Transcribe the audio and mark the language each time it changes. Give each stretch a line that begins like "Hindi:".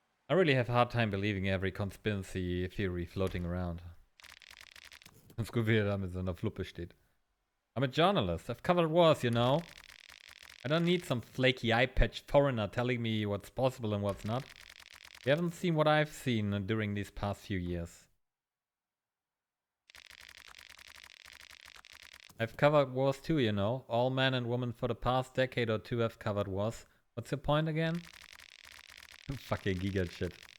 English: I really have a hard time believing every conspiracy theory floating around.
German: Ganz gut, wie er da mit so einer Fluppe steht.
English: I'm a journalist. I've covered wars, you know. I don't need some flaky eye-patched foreigner telling me what's possible and what's not. You haven't seen what I've seen during these past few years. I've covered wars too, you know. All men and women for the past decade or two have covered wars. What's your point again? Fucking giga shit.